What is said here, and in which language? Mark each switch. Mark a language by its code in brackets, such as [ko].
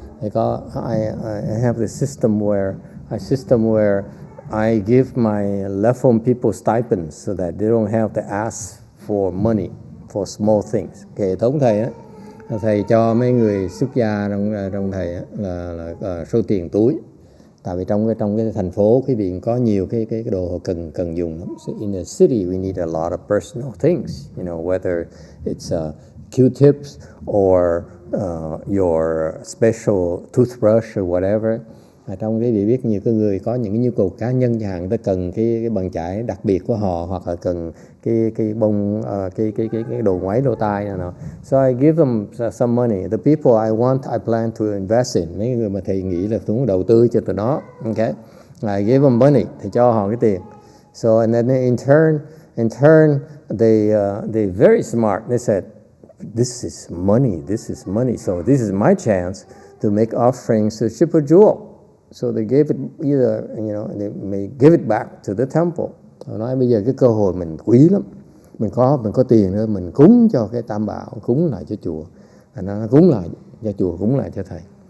[vi] Thì có [en] I have the system where I give my left home people stipends so that they don't have to ask for money for small things. [vi] Cái hệ thống thầy á, thầy cho mấy người xuất gia trong thầy á, là số tiền túi. Tại vì trong cái thành phố quý vị có nhiều cái đồ họ cần dùng lắm. [en] So in the city we need a lot of personal things, whether it's Q-tips or your special toothbrush or whatever. [vi] Trong cái vị biết nhiều cái người có những cái nhu cầu cá nhân chẳng hạn, ta cần cái bàn chải đặc biệt của họ, hoặc là cần cái bông cái đồ ngoáy lỗ tai nào. [en] So I give them some money. The people I plan to invest in. [vi] Mấy người mà thầy nghĩ là tôi muốn đầu tư cho tụi nó, okay? [en] I give them money, [vi] thầy cho họ cái tiền. [en] So and then in turn they very smart. They said, this is money. So this is my chance to make offerings to Shipa Jewel. So they gave it either, they may give it back to the temple. [vi] Họ nói bây giờ cái cơ hội mình quý lắm. Mình có tiền nữa, mình cúng cho cái Tam Bảo, cúng lại cho chùa. Nó cúng lại cho chùa, cúng lại cho thầy.